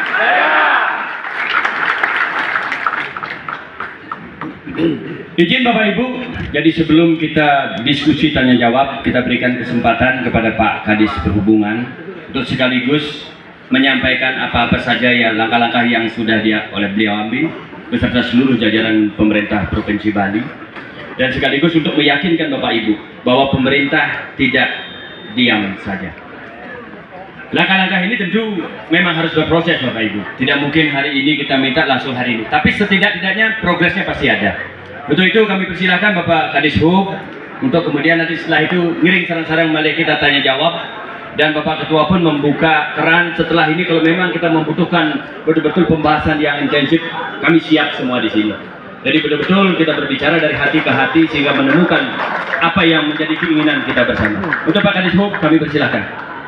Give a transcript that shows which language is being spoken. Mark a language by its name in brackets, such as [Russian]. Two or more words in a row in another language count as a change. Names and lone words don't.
[Indonesian] Izin Bapak Ibu, jadi sebelum kita diskusi tanya jawab, kita berikan kesempatan kepada Pak Kadis Perhubungan untuk sekaligus menyampaikan apa-apa saja ya langkah-langkah yang sudah oleh beliau ambil beserta seluruh jajaran pemerintah Provinsi Bali, dan sekaligus untuk meyakinkan Bapak Ibu bahwa pemerintah tidak diam saja. Langkah-langkah ini tentu memang harus berproses Bapak Ibu. Tidak mungkin hari ini kita minta langsung hari ini, tapi setidak-tidaknya progresnya pasti ada. Untuk itu kami persilahkan Bapak Kadis Hub untuk kemudian nanti setelah itu ngiring sarang-sarang balik kita tanya jawab, dan Bapak Ketua pun membuka keran setelah ini kalau memang kita membutuhkan betul-betul pembahasan yang intensif, kami siap semua di sini. Jadi betul-betul kita berbicara dari hati ke hati sehingga menemukan apa yang menjadi keinginan kita bersama. Untuk Pak Kadis Hub kami persilahkan.